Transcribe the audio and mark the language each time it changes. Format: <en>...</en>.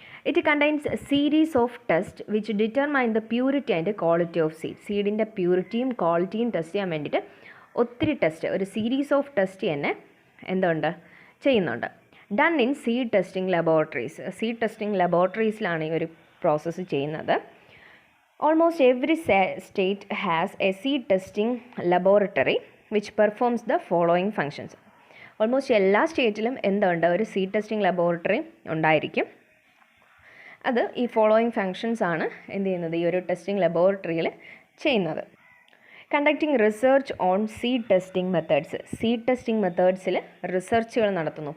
<en>It contains series of test which determine the purity and quality of seed.</en> <ml>സീഡിൻ്റെ പ്യൂരിറ്റിയും ക്വാളിറ്റിയും test ചെയ്യാൻ വേണ്ടിയിട്ട് ഒത്തിരി test, ഒരു സീരീസ് ഓഫ് ടെസ്റ്റ് തന്നെ എന്തുണ്ട് ചെയ്യുന്നുണ്ട്.</ml> <en>Done in seed testing laboratories.</en> <ml>Seed testing ലബോറട്ടറീസിലാണ് ഈ ഒരു പ്രോസസ്സ് ചെയ്യുന്നത്.</ml> <en>Almost every state has a seed testing laboratory which performs the following functions.</en> <ml>Almost എല്ലാ സ്റ്റേറ്റിലും എന്തുണ്ട്, ഒരു സീഡ് ടെസ്റ്റിംഗ് ലബോറട്ടറി ഉണ്ടായിരിക്കും. അത് ഈ ഫോളോയിങ് ഫങ്ഷൻസ് ആണ് എന്ത് ചെയ്യുന്നത്, ഈ ഒരു ടെസ്റ്റിംഗ് ലബോറട്ടറിയിൽ ചെയ്യുന്നത്.</ml> <en>Conducting research on seed testing methods.</en> <ml>Seed testing മെത്തേഡ്സിൽ റിസർച്ചുകൾ നടത്തുന്നു.</ml>